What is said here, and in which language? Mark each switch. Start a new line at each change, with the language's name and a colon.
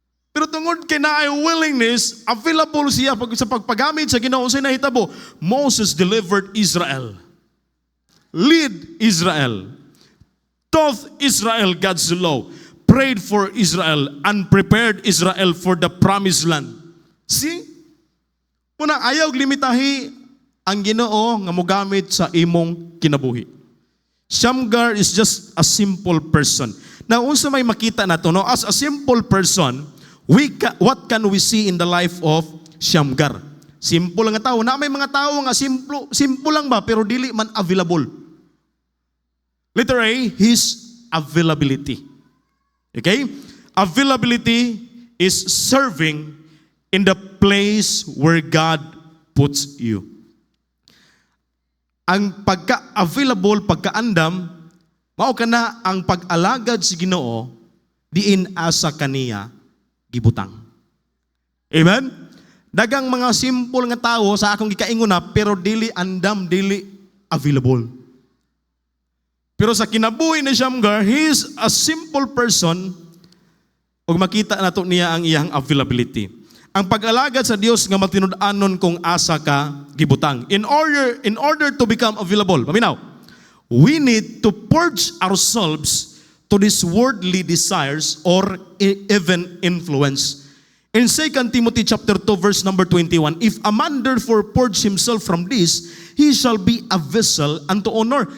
Cebuano: Pero tungod kay naay willingness, available siya sa pagpagamit sa Ginoo sa nahitabo.
English: Moses delivered Israel, lead Israel, taught Israel God's law, prayed for Israel, and prepared Israel for the promised land. See?
Cebuano: Muna ayaw limitahi ang Ginoo nga mogamit sa imong kinabuhi.
English: Shamgar is just a simple person. Now,
Cebuano: unsa may makita nato, no?
English: As a simple person, what can we see in the life of Shamgar?
Cebuano: Simple lang nga tao. Na may mga tao nga simple lang ba, pero dili man available.
English: Letter A, his availability. Okay? Availability is serving in the place where God puts you.
Cebuano: Ang pagka-available, pagka-andam, mao kana ang pag-alagad si Ginoo diin asa kaniya gibutang. Amen? Dagang mga simple nga tawo sa akong gikainguna pero dili andam, dili available. Pero sa kinabuhi ni Shamgar,
English: he is a simple person
Cebuano: ug makita nato niya ang iyang availability. Ang pag-alagad sa Dios nga matinud-anon kung asa ka gibutang.
English: In order to become available,
Cebuano: paminaw,
English: we need to purge ourselves to these worldly desires or even influence. In 2 Timothy chapter 2 verse number 21, if a man therefore purge himself from this, he shall be a vessel unto honor.